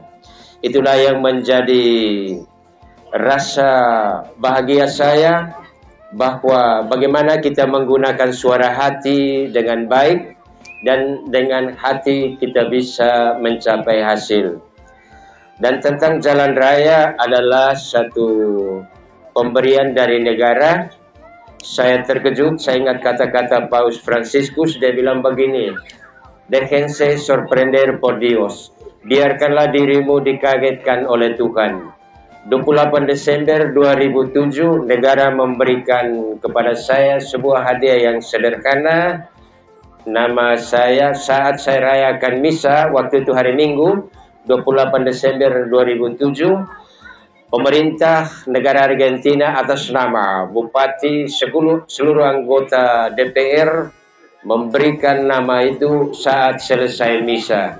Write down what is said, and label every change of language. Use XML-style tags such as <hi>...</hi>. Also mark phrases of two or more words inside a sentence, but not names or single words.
<id>Itulah yang menjadi rasa bahagia saya, bahwa bagaimana kita menggunakan suara hati dengan baik, dan dengan hati kita bisa mencapai hasil. Dan tentang jalan raya adalah satu pemberian dari negara. Saya terkejut, saya ingat kata-kata Paus Franciscus, dia bilang begini,</id> <es>déjense sorprender por Dios,</es> <id>biarkanlah dirimu dikagetkan oleh Tuhan. 28 Desember 2007, negara memberikan kepada saya sebuah hadiah yang sederhana. Nama saya saat saya rayakan misa, waktu itu hari Minggu, 28 Desember 2007, pemerintah negara Argentina atas nama Bupati, seluruh anggota DPR memberikan nama itu saat selesai misa.</id>